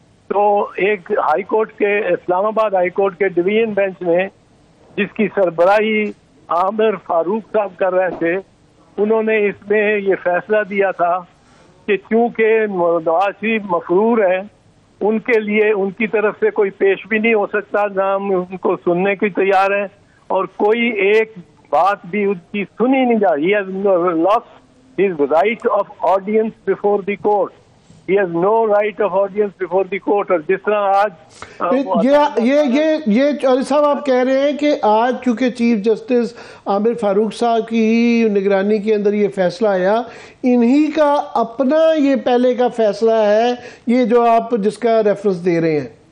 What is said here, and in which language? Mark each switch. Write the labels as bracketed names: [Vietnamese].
[Urdu] تو ایک high court کے اسلام آباد ہائی کورٹ کے ڈویژن بینچ نے, جس کی سربراہی عامر فاروق صاحب کر رہے تھے, انہوں نے اس میں یہ فیصلہ دیا تھا کہ چونکہ نواز شریف مفرور ہیں, ان کے لیے ان کی طرف سے کوئی پیش بھی نہیں ہو سکتا, نہ ہم ان کو سننے کی تیار ہیں, اور کوئی ایک بات بھی ان کی سنی نہیں جا رہی. [English] He has lost his right of audience before the court. He has no right of audience before the court. [Urdu] اور جس طرح آج یہ چودھری صاحب آپ کہہ رہے ہیں کہ آج چونکہ چیف جسٹس عامر فاروق صاحب کی نگرانی کے اندر یہ فیصلہ آیا, انہی کا اپنا یہ پہلے کا فیصلہ ہے یہ جو آپ جس کا ریفرنس دے رہے ہیں؟